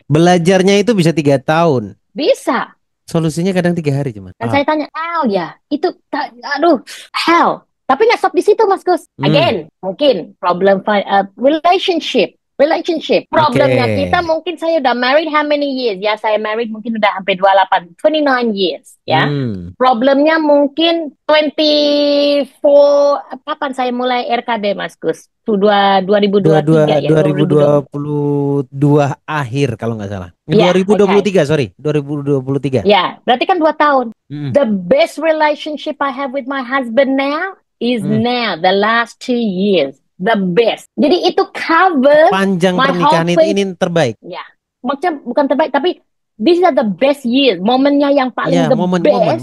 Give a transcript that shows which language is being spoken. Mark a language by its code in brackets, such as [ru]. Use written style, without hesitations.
[id] Belajarnya itu bisa 3 tahun. Bisa. Solusinya kadang 3 hari cuma. Dan saya tanya, ya itu, hell. Tapi nggak stop di situ Mas Gus. Again, mungkin problem relationship. Problemnya kita mungkin saya udah married [en] how many years? [id] Ya saya married mungkin udah hampir 29 years. Ya. Problemnya mungkin 24. Kapan saya mulai RKD Mas Gus? 2023 ya. 2022 akhir kalau nggak salah. 2023 sorry 2023. Ya, berarti kan 2 tahun. [en] The best relationship I have with my husband now is now the last 2 years. The best. [id] Jadi itu [en] cover [id] panjang pernikahan itu ini terbaik. Ya, maksudnya bukan terbaik tapi [en] these are the best years. [id] Momennya yang paling best.